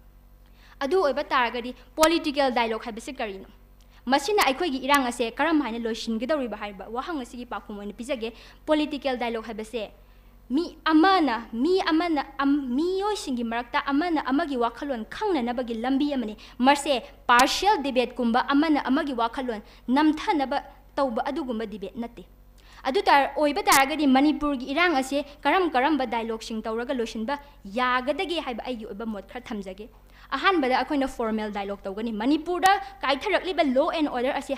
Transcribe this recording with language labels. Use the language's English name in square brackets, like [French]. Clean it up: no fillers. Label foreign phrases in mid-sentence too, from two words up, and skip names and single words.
[Manipuri] adu oiba taragadi [English] political dialogue [Manipuri] haibasi karino masina aikhoigi irang ase karam haina loishin gedori ba haiba wahang asigi pakhum oina pijage [English] political dialogue [Manipuri] haibase mi amana miyoi singi marakta amana amagi wakhalon khangna nabagi lambi amani marse [English] partial debate [Manipuri] kumba amana amagi wakhalon namthana ba tawba adugumba debate nate adu tar oiba taragadi Manipur gi irang ase karam ba dialogue sing tawraga lotion ba yagadagi haiba ai gi oiba mod khar thamjage ahan bada akoina [English] formal dialogue [Manipuri] tawgani Manipur da kaitharakli ba [English] law and order [Manipuri] ase